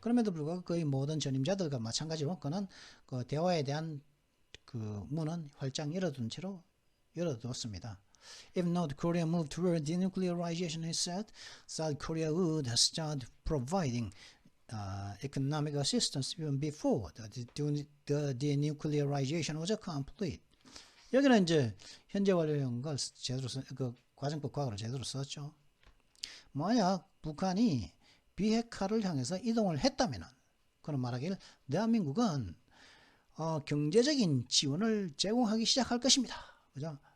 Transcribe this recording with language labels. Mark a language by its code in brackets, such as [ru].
[ko] 그럼에도 불구하고 거의 모든 전임자들과 마찬가지로 그는 대화에 대한 문은 활짝 열어두었습니다. [en] If North Korea moved toward denuclearization, he said, South Korea would start providing economic assistance even before the denuclearization was complete. [ko] 여기는 이제 현재 완료형을 제대로 과정법 과거를 제대로 썼죠. 만약 북한이 비핵화를 향해서 이동을 했다면은 그런 말하기를 대한민국은 경제적인 지원을 제공하기 시작할 것입니다. 그죠?